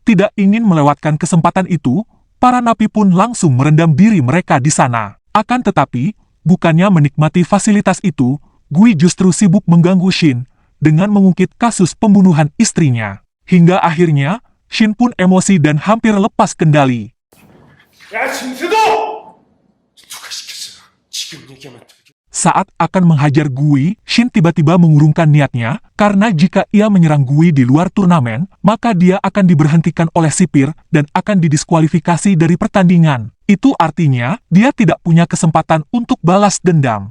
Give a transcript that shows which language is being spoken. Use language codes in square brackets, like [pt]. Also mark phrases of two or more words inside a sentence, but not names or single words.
[id] Tidak ingin melewatkan kesempatan itu, para napi pun langsung merendam diri mereka di sana. Akan tetapi, bukannya menikmati fasilitas itu, Gui justru sibuk mengganggu Shin dengan mengungkit kasus pembunuhan istrinya. Hingga akhirnya, Shin pun emosi dan hampir lepas kendali. [ko] 야, 김세도! 누가 시켰어? 지금 얘기하면 되게... [id] Saat akan menghajar Gui, Shin tiba-tiba mengurungkan niatnya, karena jika ia menyerang Gui di luar turnamen, maka dia akan diberhentikan oleh sipir dan akan didiskualifikasi dari pertandingan. Itu artinya, dia tidak punya kesempatan untuk balas dendam.